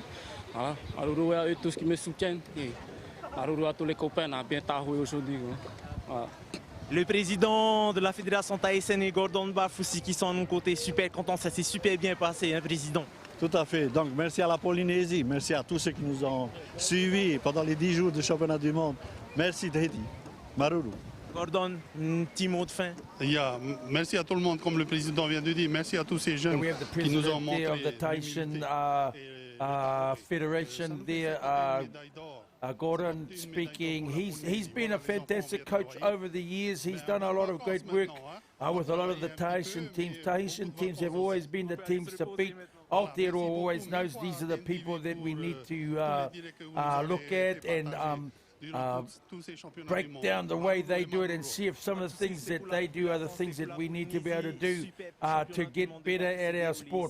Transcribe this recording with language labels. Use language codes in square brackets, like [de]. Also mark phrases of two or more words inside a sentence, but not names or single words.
[fr] Voilà, Maruru à eux tous qui me soutiennent. Et Maruru à tous les copains, à bien Tahoe aujourd'hui. Voilà. Le président de la fédération tahitienne et Gordon Bafoussi qui sont à nos côtés, super contents, ça s'est super bien passé, hein, président. Tout à fait. Donc, merci à la Polynésie, merci à tous ceux qui nous ont suivis pendant les 10 jours du championnat du monde. Merci Tahiti. Maruru. Gordon, un petit mot de fin. Merci à tout le monde, comme le président vient de dire. Merci à tous ces jeunes qui nous ont montré. [en] Of the Tahitian Federation there, Gordon speaking. He's been a fantastic coach over the years. He's done a lot of great work with a lot of the Tahitian teams. Tahitian teams have always been the teams to beat. Aotearoa always knows these are the people that we need to look at and break down the way they do it and see if some of the things that they do are the things that we need to be able to do to get better at our sport.